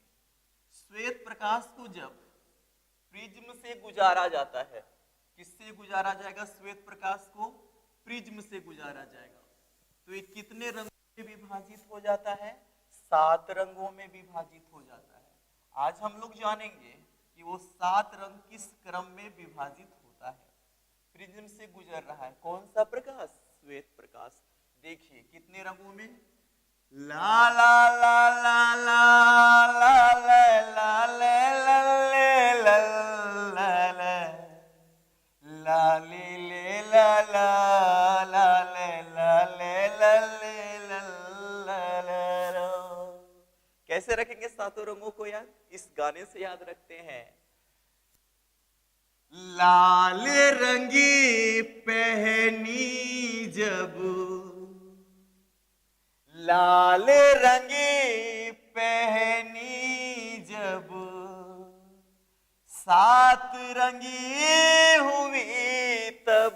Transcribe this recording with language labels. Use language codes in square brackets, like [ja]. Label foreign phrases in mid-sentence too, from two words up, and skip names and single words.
[hi] श्वेत प्रकाश को जब प्रिज्म से गुजारा जाता है, किससे गुजारा जाएगा श्वेत प्रकाश को, प्रिज्म से गुजारा जाएगा, तो ये कितने रंगों में विभाजित हो जाता है, 7 रंगों में विभाजित हो जाता है। आज हम लोग जानेंगे कि वो 7 रंग किस क्रम में विभाजित होता है। प्रिज्म से गुजर रहा है कौन सा प्रकाश, श्वेत प्रकाश। देखिए कितने रंगों में, ला ला ला ला ला ला ला ला ला ला ला ले ले ला ला ला ले ला ले ला ले ला। कैसे रखेंगे 7 रंगों को याद, इस गाने से याद रखते हैं। लाल रंगी पहनी जब, लाल रंगी पहनी जब, 7 रंगी हुई तब।